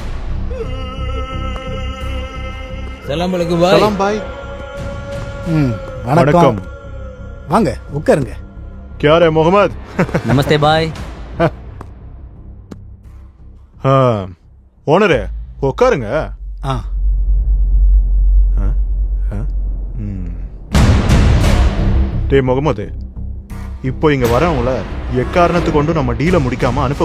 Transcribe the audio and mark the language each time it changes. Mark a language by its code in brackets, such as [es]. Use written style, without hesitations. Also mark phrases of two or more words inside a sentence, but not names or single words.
[ar] سلام عليكم பாய். [ta] சலாம் பாய். வணக்கம். வாங்க உட்காருங்க. [hi] क्या रे मोहम्मद? नमस्ते भाई. [ta] ஓனரே உட்காருங்க. டே முகமது, இப்போ இங்க வரவங்கள எக்காரணத்து கொண்டு நம்ம டீல முடிக்காம அனுப்ப.